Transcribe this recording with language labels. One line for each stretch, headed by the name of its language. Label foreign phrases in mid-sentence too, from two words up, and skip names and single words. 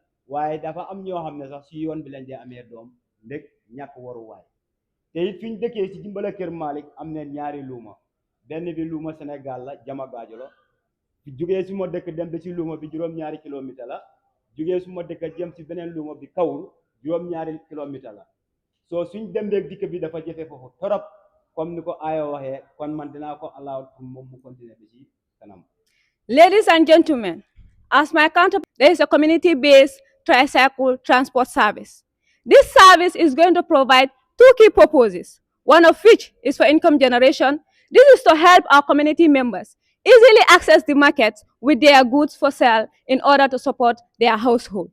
Wolof: waaye dafa am ñoo xam ne sax si yoon bi lañ dee amee doom ndég ñàkk waruwaay te it fi ñu dëkkee si Jimbala Kër Malick am ne ñaari luuma benn bi luuma Sénégal la jama gaajo la jugee su ma dëkk dem ba si luuma bi juróom-ñaari kilomètre la jugee su ma dëkk jëm si beneen luuma bi kawul juróom-ñaari kilomètre la soo suñ dem beeg dikk bi dafa jafe foofu torop comme ni ko Ayo waxee kon man dinaa ko allow pour moom mu continuer bi si kanam.
English: Ladies and gentlemen, as my counterpart, there is a community-based tricycle transport service. This service is going to provide two key purposes, one of which is for income generation. This is to help our community members easily access the market with their goods for sale in order to support their household.